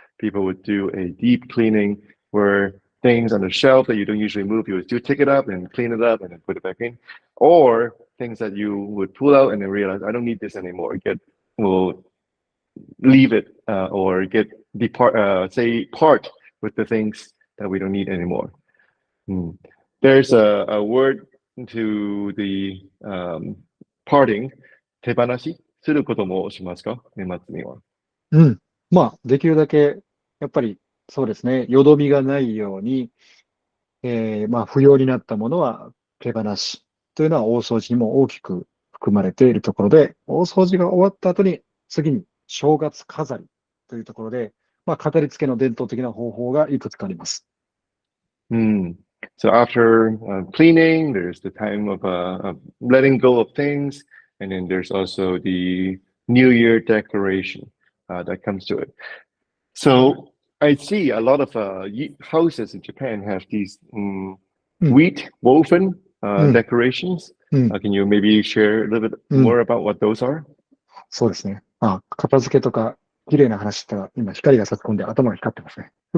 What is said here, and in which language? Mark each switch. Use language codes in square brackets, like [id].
[en] People would do a deep cleaning where things on the shelf that you don't usually move, you would still take it up and clean it up and then put it back in, or things that you would pull out and then realize I don't need this anymore. Will leave it or part with the things that we don't need anymore. There's a word to the parting, [ja] 手放しすることもしますか、年末には。できるだけ、やっぱりそうですね、よどみがないように、不要になったものは手放しというのは大掃除にも大きく含まれているところで、大掃除が終わった後に、次に正月飾りというところで、飾り付けの伝統的な方法がいくつかあります。 [en] So after cleaning, there's the time of letting go of things, and then there's also the New Year declaration that comes to it. So I see a lot of houses in Japan have these wheat woven decorations. Can you maybe share a little bit more about what those are? [ja] そうですね。片付けとか綺麗な話したら今光が差し込んで頭が光ってますね。